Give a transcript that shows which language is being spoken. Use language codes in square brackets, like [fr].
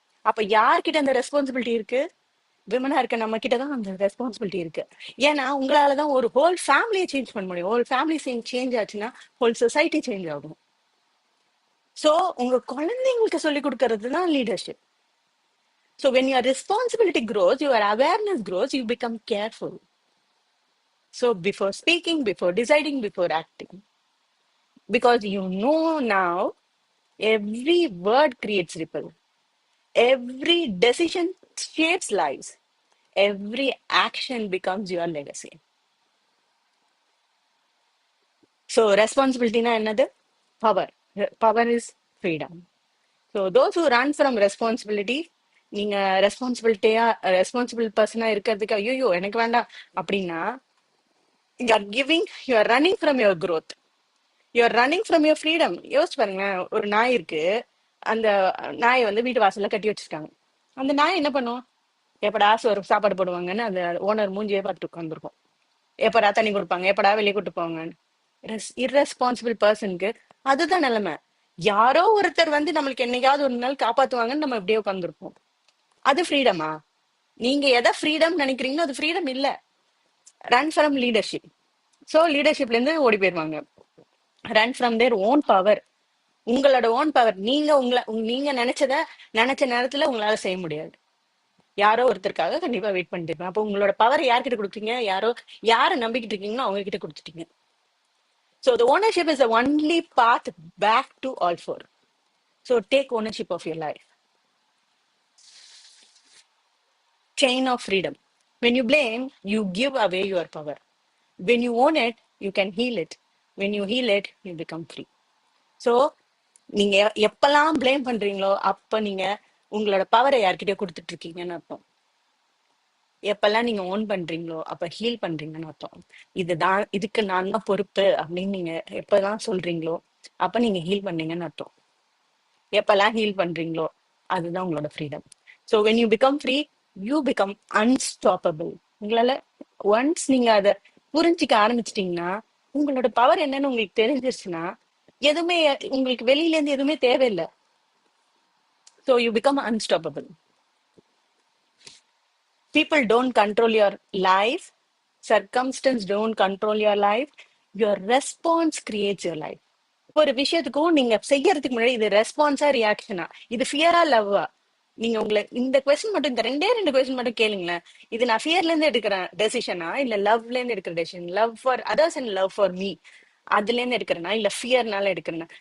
[ta] அப்ப யார்கிட்ட அந்த ரெஸ்பான்சிபிலிட்டி இருக்கு? விமனா இருக்க நம்ம கிட்டதான் அந்த ரெஸ்பான்சிபிலிட்டி இருக்கு. ஏன்னா உங்களாலதான் ஒரு ஹோல் ஃபேமிலியை சேஞ்ச் பண்ண முடியும். ஹோல் ஃபேமிலி சேஞ்ச் ஆச்சுன்னா ஹோல் சொசைட்டி சேஞ்ச் ஆகும். சோ உங்க குழந்தைங்களுக்கு சொல்லி கொடுக்கறது தான் leadership. [en] So when your responsibility grows, your awareness grows, you become careful. So before speaking, before deciding, before acting, because you know now every word creates ripple, every decision shapes lives, every action becomes your legacy. So responsibility na another power. Power is freedom. So those who run from responsibility, [ta] நீங்க responsible பர்சனா இருக்கிறதுக்கு ஐயோ எனக்கு வேண்டாம் அப்படின்னா, [en] you are giving, you are running from your growth, you are running from your freedom. [ta] யோசிச்சு பாருங்க, ஒரு நாய் இருக்கு, அந்த நாயை வந்து வீட்டு வாசல்ல கட்டி வச்சிருக்காங்க. அந்த நாய் என்ன பண்ணும், எப்படா ஒரு சாப்பாடு போடுவாங்கன்னு அந்த ஓனர் மூஞ்சியே பார்த்துட்டு உட்காந்துருக்கும். எப்படா தண்ணி கொடுப்பாங்க, எப்படா வெளியே கூட்டு போவாங்கன்னு. இர்ரெஸ்பான்சிபிள் பர்சனுக்கு அதுதான் நிலைமை. யாரோ ஒருத்தர் வந்து நம்மளுக்கு என்னைக்காவது ஒரு நாள் காப்பாத்துவாங்கன்னு நம்ம இப்படியே உட்காந்துருப்போம். அது ஃப்ரீடமா? நீங்க எதை ஃப்ரீடம் நினைக்கிறீங்களோ அது ஃப்ரீடம் இல்ல. [en] Run from leadership. [ta] சோ லீடர்ஷிப்ல இருந்து ஓடி போயிருவாங்க. [en] Run from their own power. உங்களோட own power. [ta] நீங்க நினைச்ச நேரத்துல உங்களால செய்ய முடியாது. யாரோ ஒருத்தருக்காக கண்டிப்பா வெயிட் பண்ணிட்டு இருப்பேன். அப்போ உங்களோட பவர் யார்கிட்ட கொடுத்தீங்க? யாரை நம்பிக்கிட்டு இருக்கீங்களோ அவங்க கிட்ட கொடுத்துட்டீங்க. [en] So the ownership is the only path back to all four. So take ownership of your life. Chain of freedom. When you blame, you give away your power. When you own it, you can heal it. When you heal it, you become free. [ta] So நீங்க எப்பெல்லாம் blame பண்றீங்களோ அப்ப நீங்க உங்களோட பவரை யார்கிட்டயோ கொடுத்துட்டு இருக்கீங்கன்னு அர்த்தம். எப்பெல்லாம் நீங்க ஓன் பண்றீங்களோ அப்ப ஹீல் பண்றீங்கன்னு அர்த்தம். இதுக்கு நான் தான் பொறுப்பு அப்படின்னு நீங்க எப்பெல்லாம் சொல்றீங்களோ அப்ப நீங்க ஹீல் பண்றீங்கன்னு அர்த்தம். எப்பெல்லாம் ஹீல் பண்றீங்களோ அதுதான் உங்களோட freedom. [en] So when you become free, you become unstoppable. [ta] உங்களால ஒன்ஸ் நீங்க அதை புரிஞ்சிக்க ஆரம்பிச்சிட்டீங்கன்னா, உங்களோட பவர் என்னன்னு உங்களுக்கு தெரிஞ்சிருச்சுன்னா எதுவுமே உங்களுக்கு வெளியில இருந்து எதுவுமே தேவையில்லை. [en] So you become unstoppable. People don't control your life. Circumstance don't control your life. Your response creates your life. [ta] ஒரு விஷயத்துக்கும் நீங்க செய்யறதுக்கு முன்னாடி இது ரெஸ்பான்ஸா ரியாக்ஷனா, இது ஃபியரா லவ்வா, நீங்க உங்களை இந்த கொஸ்டின் மட்டும், இந்த ரெண்டு கொஸ்டின் மட்டும் கேளுங்களேன். இது நான் ஃபியர்ல இருந்து எடுக்கிற டெசிஷனா இல்ல லவ்ல இருந்து எடுக்கிற decision? [en] love for others and love for me, [ta] அதுல இருந்து எடுக்கிறேன்னா இல்ல ஃபியர்னால எடுக்கிறேன்னா?